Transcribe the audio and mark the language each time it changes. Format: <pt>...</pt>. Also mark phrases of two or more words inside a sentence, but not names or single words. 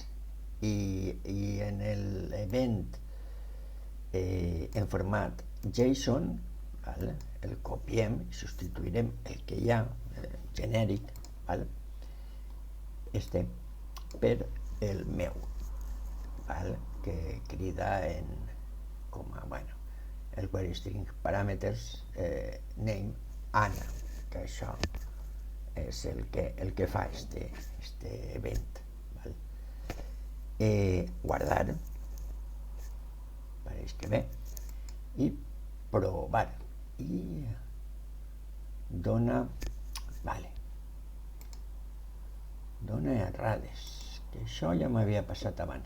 <ca>I en l'event en format JSON el copiem i substituirem el que hi ha genèric per el meu, que crida com a el</ca> <en>query string parameters</en> <ca>name Anna, que això és el que fa este event. Guardar, pareix que bé, i provar i dona errades, que això ja m'havia passat abans.</ca>